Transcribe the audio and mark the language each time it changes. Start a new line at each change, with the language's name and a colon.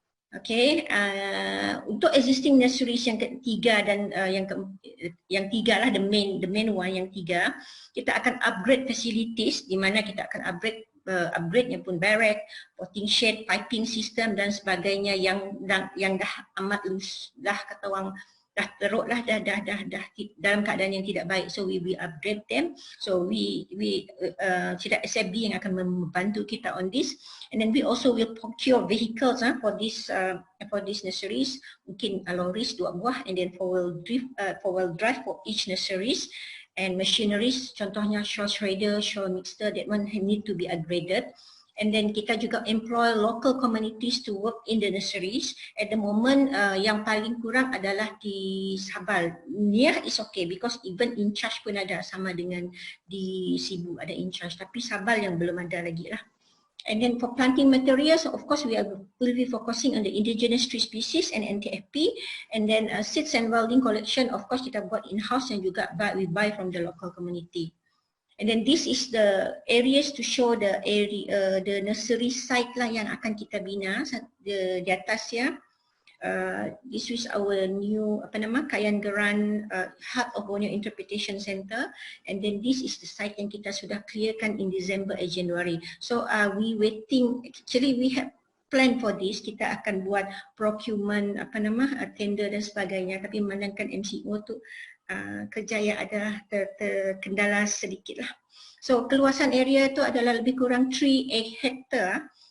Malay: Okay, untuk existing nurseries yang ketiga dan yang tiga lah,
English: the main one
Malay: yang tiga, kita akan upgrade facilities, di mana kita akan upgrade-nya pun barrack, potting shed, piping system dan sebagainya yang dah amat loose, dah kata orang dah teruk lah, dah dalam keadaan yang tidak baik.
English: So we will upgrade them.
Malay: So we tidak SFB yang akan membantu kita
English: on this. And then we also will procure vehicles for these nurseries.
Malay: Mungkin
English: lorries
Malay: 2 buah,
English: and then four-wheel drive for each nurseries. And machineries, contohnya shawl shredder, shawl mixer, that one need to be upgraded. And then
Malay: kita juga
English: employ local communities to work in the nurseries. At the moment,
Malay: yang paling kurang adalah di Sabal.
English: Niah is okay because even in charge pun ada,
Malay: sama dengan di Sibu ada
English: in charge.
Malay: Tapi Sabal yang belum ada lagi lah.
English: And then for planting materials, of course, we will be focusing on the indigenous tree species and NTFP. And then seeds and wilding collection, of course,
Malay: kita buat
English: in-house
Malay: dan juga
English: we buy from the local community. And then this is the areas to show the nursery site lah
Malay: yang akan kita bina di atas ya.
English: This is our new Kayangerang Heart of Borneo Interpretation Center, and then this is the site
Malay: yang kita sudah clearkan
English: in December and January. So we waiting. Actually we have plan for this.
Malay: Kita akan buat procurement tender dan sebagainya. Tapi memandangkan MCO tu kerja yang ada terkendala sedikit lah. So keluasan area tu adalah lebih kurang 3 hektar.